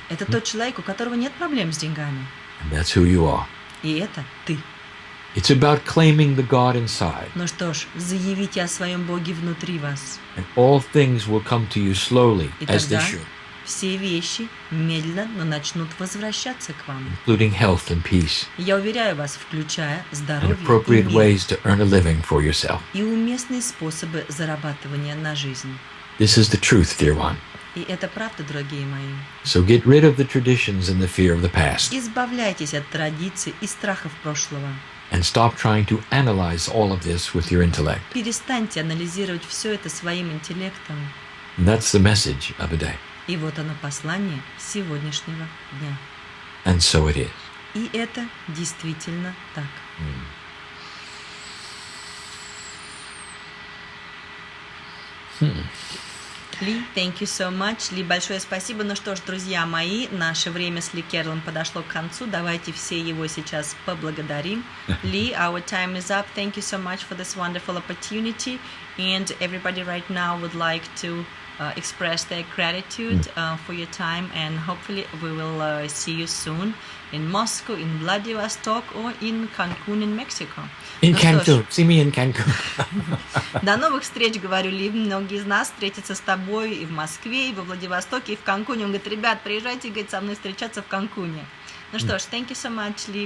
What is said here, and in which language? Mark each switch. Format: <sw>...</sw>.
<ru>Это тот человек, у которого нет проблем с деньгами.</ru> <en>And that's who you are.</en> <ru>И это ты.</ru> <en>It's about claiming the God inside.</en> <ru>Ну что ж, заявите о своем Боге внутри вас.</ru> <en>And all things will come to you slowly,</en> <ru>И</ru> <en>as they</en> <ru>тогда</ru> <en>should,</en> <ru>все вещи медленно, но начнут возвращаться к вам.</ru> <en>including health and peace,</en> <ru>Я уверяю вас, включая</ru> <en>and</en> <ru>здоровье и</ru> <en>appropriate ways to earn a living for yourself.</en> <ru>и уместные способы зарабатывания на жизнь.</ru> <en>This is the truth, dear one.</en> <ru>И это правда, дорогие мои.</ru> <en>So get rid of the traditions and the fear of the past,</en> <ru>Избавляйтесь от традиций и страхов прошлого.</ru> <en>and stop trying to analyze all of this with your intellect.</en> <ru>Перестаньте анализировать все это своим интеллектом.</ru> <en>And that's the message of a day.</en> <ru>И вот оно послание сегодняшнего дня.</ru> <en>And so it is.</en> <ru>И это действительно так.</ru> <en>Ли, thank you so much.</en> <ru>Ли, большое спасибо. Ну что ж, друзья мои, наше время с Ли Керроллом подошло к концу. Давайте все его сейчас поблагодарим.</ru> <en>Ли, our time is up. Thank you so much for this wonderful opportunity. And everybody right now would like to express their gratitude for your time. And hopefully we will see you soon in Moscow, in Vladivostok, or in Cancun, in Mexico. In</en> <ru>Ну что ж,</ru> <en>Cancun. See me in Cancun.</en> <ru>до новых встреч, говорю, Ли. Многие из нас встретятся с тобой и в Москве, и во Владивостоке, и в Канкуне. Он говорит, ребят, приезжайте, говорит, со мной встречаться в Канкуне. Ну что ж,</ru> <en>thank you so much,</en> <ru>Ли.</ru>